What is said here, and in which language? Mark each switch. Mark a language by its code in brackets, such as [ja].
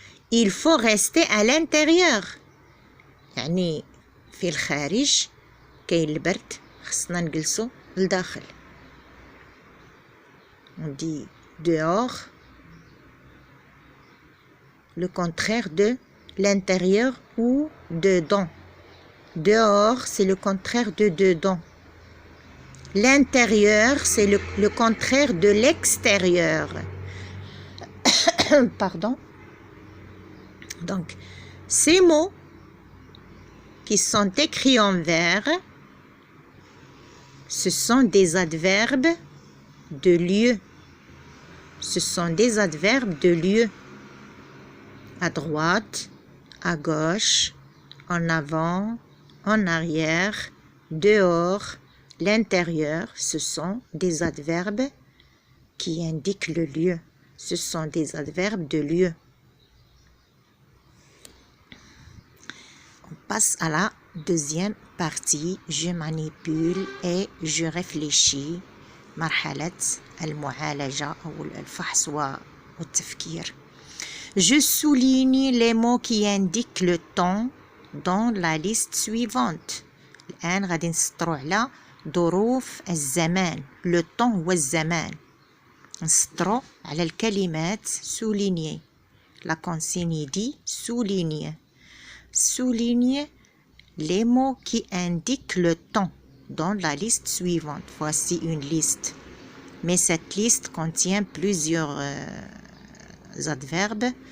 [fr] Il faut rester à l'intérieur. [ar] يعني في الخارج كاين البرد خصنا نجلسو لداخل. [fr] On dit dehors, le contraire de l'intérieur ou dedans. Dehors, c'est le contraire de dedans. L'intérieur, c'est le contraire de l'extérieur. Pardon. Donc, ces mots qui sont écrits en vert, ce sont des adverbes de lieu. Ce sont des adverbes de lieu. À droite, à gauche, en avant, en arrière, dehors, l'intérieur, ce sont des adverbes qui indiquent le lieu. Ce sont des adverbes de lieu. On passe à la deuxième partie. Je manipule et je réfléchis. [ar] مرحلة المعالجة أو الفحص والتفكير. [fr] Je souligne les mots qui indiquent le temps dans la liste suivante. [ar] الآن غادي نسطروا على ظروف الزمان. [fr] Le temps والزمان. [ar] نسطروا على الكلمات souligner. [fr] La consigne dit souligne. Souligne les mots qui indiquent le temps dans la liste suivante. Voici une liste. Mais cette liste contient plusieurs adverbes.